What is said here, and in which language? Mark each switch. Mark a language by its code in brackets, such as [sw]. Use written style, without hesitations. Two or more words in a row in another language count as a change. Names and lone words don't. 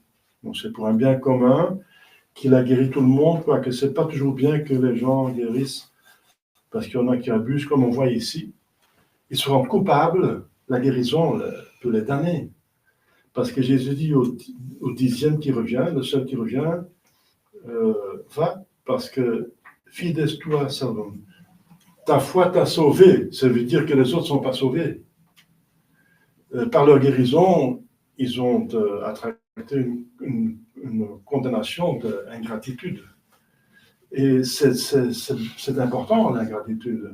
[fr] Donc c'est pour un bien commun qu'il a guéri tout le monde, quoique ce n'est pas toujours bien que les gens guérissent parce qu'il y en a qui abusent, comme on voit ici. Ils se rendent coupables, la guérison peut les damner. Parce que Jésus dit au 10e qui revient, le seul qui revient, va, parce que [la] fides tua salvum. [fr] Ta foi t'a sauvé, ça veut dire que les autres ne sont pas sauvés. Par leur guérison, ils ont attracté une condamnation d'ingratitude. Et c'est important, l'ingratitude.